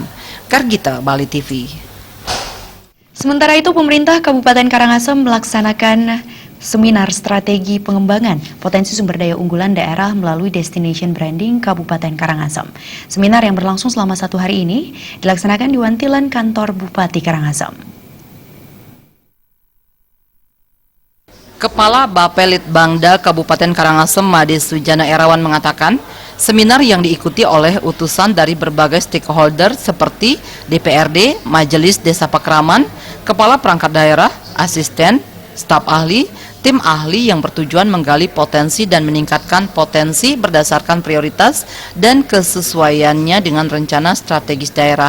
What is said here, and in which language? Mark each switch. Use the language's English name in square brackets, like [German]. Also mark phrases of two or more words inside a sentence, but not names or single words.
[Indonesian] Gargita, Bali TV. Sementara itu, pemerintah Kabupaten Karangasem melaksanakan seminar strategi pengembangan potensi sumber daya unggulan daerah melalui [English] Destination Branding [Indonesian] Kabupaten Karangasem. Seminar yang berlangsung selama 1 hari ini dilaksanakan di Wantilan Kantor Bupati Karangasem. Kepala Bapelitbangda Kabupaten Karangasem Made Sujana Erawan mengatakan, seminar yang diikuti oleh utusan dari berbagai stakeholder seperti DPRD, Majelis Desa Pakraman, Kepala Perangkat Daerah, asisten, staf ahli, tim ahli yang bertujuan menggali potensi dan meningkatkan potensi berdasarkan prioritas dan kesesuaiannya dengan rencana strategis daerah.